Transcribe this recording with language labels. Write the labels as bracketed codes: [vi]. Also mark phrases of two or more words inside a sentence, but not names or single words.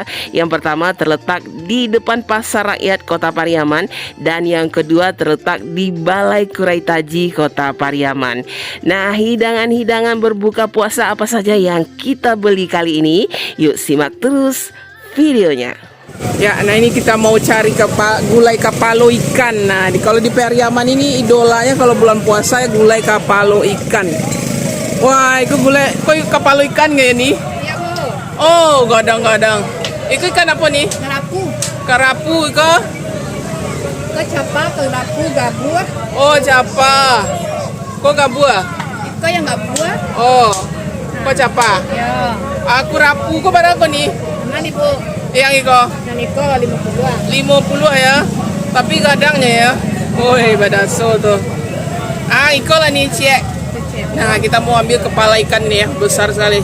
[id] Yang pertama terletak di depan Pasar Rakyat Kota Pariaman dan yang kedua terletak di Balai Kurai Taji Kota Pariaman. Nah, hidangan-hidangan berbuka puasa apa saja yang kita beli kali ini? Yuk simak terus videonya. Ya, nah ini kita mau cari [min] gulai kapalo ikan. [id] Nah, kalau di Pariaman ini idolanya kalau bulan puasa ya [min] gulai kapalo ikan. [id] Wah, itu gulai, kok [min] kapalo ikan [id] nggak ini? Iya, Bu. Oh, gadang-gadang. Itu ikan apa nih? Karapu. [min] Karapu, iko? Ke capa, ke rapu, gabua. Oh, capa. Kok gabua? [id] Itu yang gabua. [min] Oh, kok capa? [id] Ya. Aku rapu, kok berapa nih? Mana nih, Bu? [min] Yang iko? [id] Yang itu 50-an. 50 ya. Tapi gadangnya ya. Woi, [min] badaso tuh. Ah, iko lah nih, Cek. [id] Nah, kita mau ambil kepala ikan nih ya, besar sekali.